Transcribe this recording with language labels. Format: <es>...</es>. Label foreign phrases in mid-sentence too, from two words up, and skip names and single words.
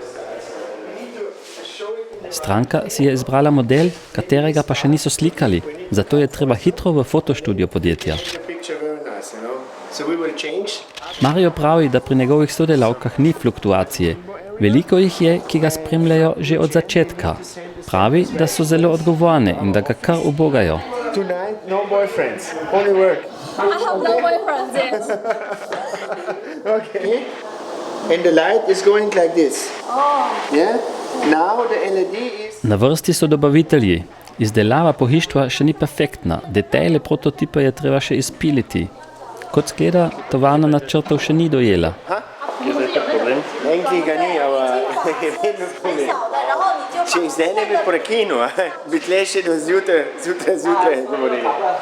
<sl>Stranka si je izbrala model, katerega pa še niso slikali, zato je treba hitro v fotoštudijo podjetja. Mario pravi, da pri njegovih sodelavkah ni fluktuacije. Veliko jih je, ki ga spremljajo že od začetka. Pravi, da so zelo odgovorne in da ga kar ubogajo.</sl> <en>Tonight, no boyfriends, only work. I have no boyfriends, yes. Okay. And the light is going like this. Oh. Yeah? Now the LED is...</en> <sl>Na vrsti so dobavitelji. Izdelava pohištva še ni perfektna, detajle prototipa je treba še izpiliti. Kot skleda, tovarna načrtov še ni dojela. Je zdaj tak problem? Enkrat ga ni, ampak je vedno problem. Če jih zdaj ne bi prekinil, bi tle še do zjutraj govorili.</sl>